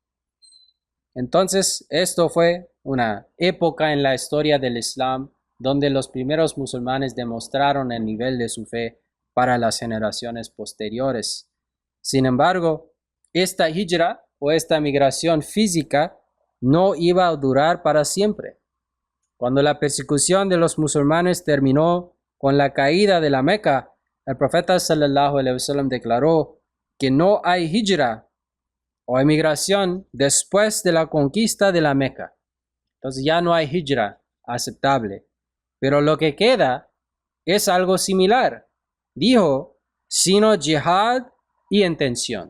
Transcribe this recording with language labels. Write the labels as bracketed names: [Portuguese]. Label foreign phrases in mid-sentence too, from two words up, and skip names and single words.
[Spanish] Entonces, esto fue una época en la historia del Islam donde los primeros musulmanes demostraron el nivel de su fe para las generaciones posteriores. Sin embargo, esta hijra o esta migración física no iba a durar para siempre. Cuando la persecución de los musulmanes terminó con la caída de la Meca, el profeta [Arabic] صلى الله عليه وسلم [Spanish] declaró que no hay hijra o emigración después de la conquista de la Meca. Entonces ya no hay hijra aceptable. Pero lo que queda es algo similar. Dijo, sino jihad y intención.